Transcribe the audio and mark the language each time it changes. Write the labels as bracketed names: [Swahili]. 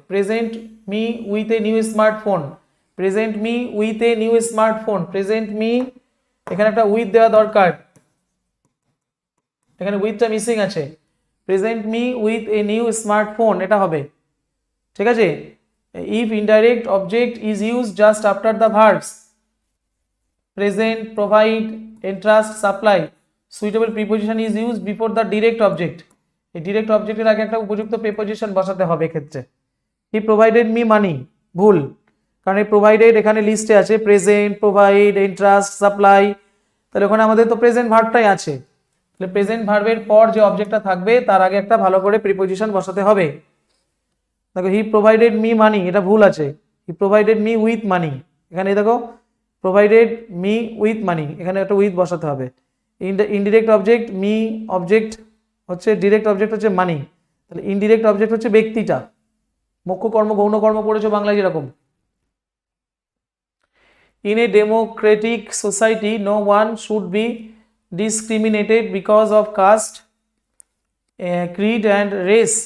[English] present me with a new smartphone, present me with a new smartphone, present me, [Bangla] এখানে একটা with দেওয়া দরকার, এখানে উইথটা মিসিং আছে। [English] present me with a new smartphone, [Bangla] এটা হবে, ঠিক আছে। [English] If indirect object is use just after the verbs present, provide, entrust, supply, suitable preposition is used before the direct object. [Bangla] এই ডিরেক্ট অবজেক্টের আগে একটা উপযুক্ত প্রিপোজিশন বসাতে হবে এক্ষেত্রে। [English] he provided me money, [Bangla] ভুল, কারণ এই প্রোভাইডেড এখানে লিস্টে আছে প্রেজেন্ট, প্রোভাইড, ইন্টারেস্ট, সাপ্লাই, তাহলে ওখানে আমাদের তো প্রেজেন্ট ভার্বটাই আছে, তাহলে প্রেজেন্ট ভার্বের পর যে অবজেক্টটা থাকবে তার আগে একটা ভালো করে প্রিপোজিশন বসাতে হবে। দেখো [English] he provided me money, [Bangla] এটা ভুল আছে, [English] he provided me with money, [Bangla] এখানে দেখো [English] provided me with money, [Bangla] এখানে একটা উইথ বসাতে হবে। ইনডিরেক্ট অবজেক্ট মি, অবজেক্ট হচ্ছে ডিরেক্ট অবজেক্ট হচ্ছে মানি, তাহলে ইনডিরেক্ট অবজেক্ট হচ্ছে ব্যক্তিটা। মুখ্য কর্ম গৌণ কর্ম পড়েছো বাংলায় যেরকম। [English] In a democratic society, no one should be discriminated because of caste, creed and race.